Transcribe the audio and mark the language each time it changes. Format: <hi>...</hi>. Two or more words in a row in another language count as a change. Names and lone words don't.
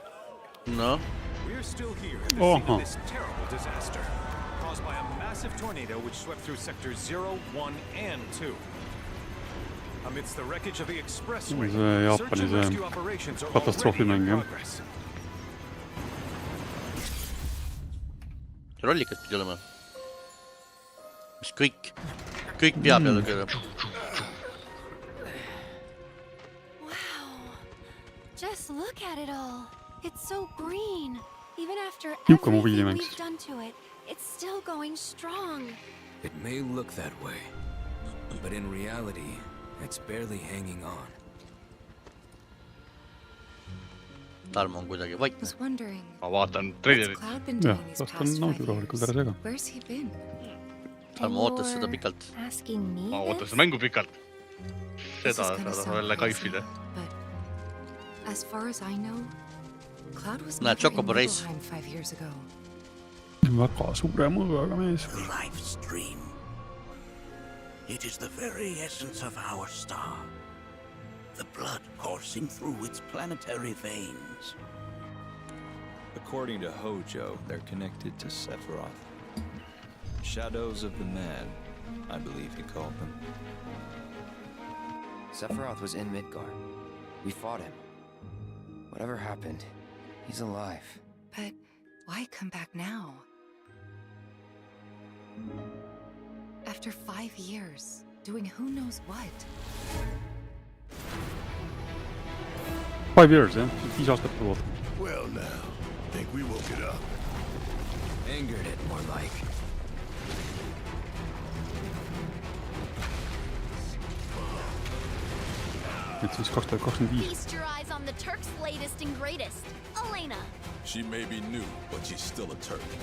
<en>No. We're still here at the scene of this terrible disaster caused by a massive tornado which swept through sectors 0, 1, and 2. Amidst the wreckage of the expressway, search and rescue operations are already in progress.</en> <et>Rollikad pidi olema. Mis kõik pea peale keerab.</et> <en>Wow. Just look at it all. It's so green. Even after everything we've done to it, it's still going strong. It may look that way, but in reality, it's barely hanging on.</en> <et>Tarmo on kuidagi vait. Ma vaatan trailerit. Jah, last on naudi rahulikult ära sega. Tarmo ootas seda pikalt. Ma ootas seda mängu pikalt. Seda saada välja kaifida. Näed, Chocobo Race. Väga suure mõõgaga mees.</et> <en>Life's dream. It is the very essence of our star. The blood coursing through its planetary veins. According to Hojo, they're connected to Sephiroth. Shadows of the man, I believe he called them. Sephiroth was in Midgard. We fought him. Whatever happened, he's alive. But why come back now? After 5 years, doing who knows what? 5 years,</en> <et>jah? 5 aastat poolt.</et> <en>Well now, think we woke it up. Angered it, more like.</en> <et>Nüüd siis 2025.</et> <en>Feast your eyes on the Turk's latest and greatest, Elena. She may be new, but she's still a Turk.</en>